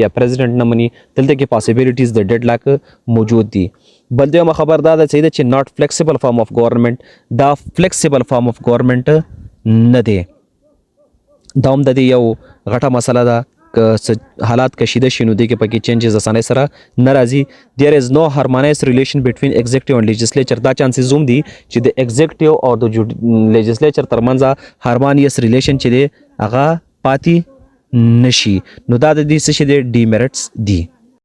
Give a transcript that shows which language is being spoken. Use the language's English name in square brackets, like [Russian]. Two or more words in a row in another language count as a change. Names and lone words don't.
[Pashto] یا پریزیډنټ نه مني دلته کې پاسبিলিټیز د ډیډ لاک موجود دي بل دویمه خبر دا ده چې [English] not flexible form of government [Pashto] دا [English] flexible form of government [Pashto] نه دی دا هم د دې یو غټه مسله ده که حالات کشیده شي نو دې کې پکې چینجز اسانه سره نه راځي [English] there is no harmonious relation between executive and legislature [Pashto] دا چانسز هم دي چې د executive او د legislature ترمنځ [English] harmonious relation [Pashto] چې دی هغه پاتې نشي نو دا د دې څه شي د ډیمریټس دي